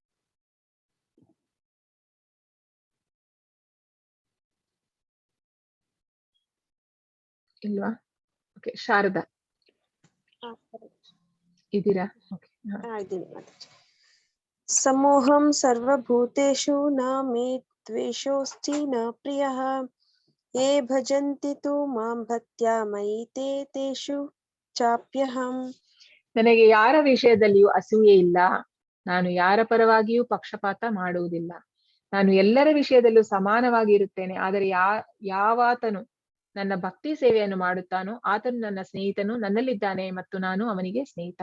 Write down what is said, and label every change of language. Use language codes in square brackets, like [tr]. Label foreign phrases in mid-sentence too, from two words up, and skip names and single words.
[kn] ಇಲ್ವಾ? ಓಕೆ, ಶಾರದಾ ಇದ್ದೀರಾ? ಓಕೆ, [sa] ಸಮೋಹಂ ಸರ್ವಭೂತೇಷು ನ ಮೇ ದ್ವೇಷೋಸ್ತಿ ನ ಪ್ರಿಯಃ ಯೇ ಭಜಂತಿ ತು ಮಾಂ ಭಕ್ತ್ಯಾ ಮಯಿ ತೇಷು ಚಾಪ್ಯಹಂ. [kn] ನನಗೆ ಯಾರ ವಿಷಯದಲ್ಲಿಯೂ ಅಸೂಯೆ ಇಲ್ಲ, ನಾನು ಯಾರ ಪರವಾಗಿಯೂ ಪಕ್ಷಪಾತ ಮಾಡುವುದಿಲ್ಲ. ನಾನು ಎಲ್ಲರ ವಿಷಯದಲ್ಲೂ ಸಮಾನವಾಗಿ ಇರುತ್ತೇನೆ. ಆದರೆ ಯಾವಾತನು ನನ್ನ ಭಕ್ತಿ ಸೇವೆಯನ್ನು ಮಾಡುತ್ತಾನೋ ಆತನು ನನ್ನ ಸ್ನೇಹಿತನು, ನನ್ನಲ್ಲಿದ್ದಾನೆ ಮತ್ತು ನಾನು ಅವನಿಗೆ ಸ್ನೇಹಿತ.